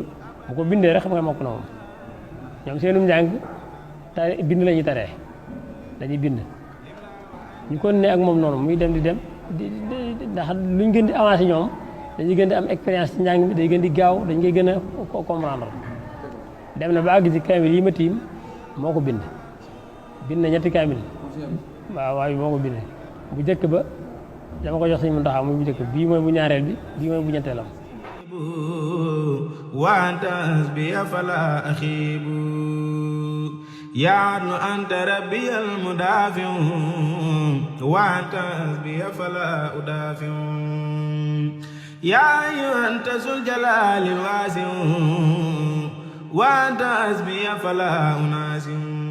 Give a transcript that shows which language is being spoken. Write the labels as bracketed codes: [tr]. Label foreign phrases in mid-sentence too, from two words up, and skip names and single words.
[wo] bu ko bindee rek xam nga mokk na moom ñoom seenum njàng bind la ñuy taree dañuy bind ñu kon ne ak moom noonu muy dem di dem ndax luñ gën di avancé ñoom dañuy gën di am expérience ci njàng mi day gën di gaaw dañ koy gën a comprendre dem na ba àgg ci kaamil yi ma tiim moo ko bind na ñetti kaamil waaw moo ko bind bu njëkk ba dama ko jox Sëñ Muntaxa muy bu njëkk bii mooy bu ñaareel bi bii mooy bu ñetteelam [ar] وأنت حسبي فلا أخيب يا عدل أنت ربي المدافع وأنت حسبي فلا أدافع يا أيها أنت ذو الجلال الواسع وأنت حسبي فلا أناسع